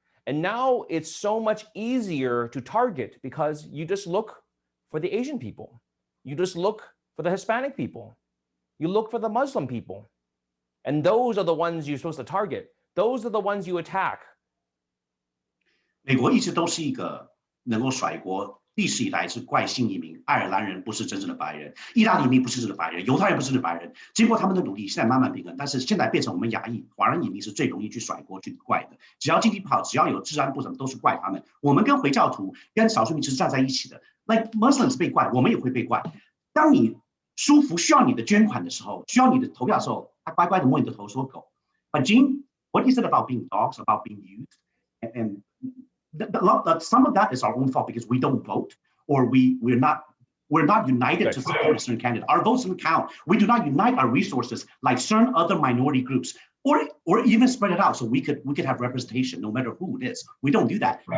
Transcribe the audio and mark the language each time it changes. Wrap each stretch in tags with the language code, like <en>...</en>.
<en>And now it's so much easier to target because you just look for the Asian people. You just look for the Hispanic people. You look for the Muslim people. And those are the ones you're supposed to target. Those are the ones you attack.</en> <zh>美国一直都是一个能够甩锅，历史以来是怪性移民，爱尔兰人不是真正的白人，意大利移民不是真正的白人，犹太人不是真正的白人。经过他们的努力，现在慢慢平衡，但是现在变成我们亚裔华人移民是最容易去甩锅去怪的。只要经济不好，只要有治安不怎么，都是怪他们。我们跟回教徒、跟少数民族是站在一起的。</zh> <en>Like Muslims</en> <zh>被怪，我们也会被怪。当你舒服需要你的捐款的时候，需要你的投票的时候，他乖乖的摸你的头说狗。</zh> <en>But Jim, what you said about being dogs, about being used, and some of that is our own fault because we don't vote or we're not united to support a certain candidate. Our votes don't count. We do not unite our resources like certain other minority groups, or even spread it out so we could have representation no matter who it is. We don't do that. Right.</en>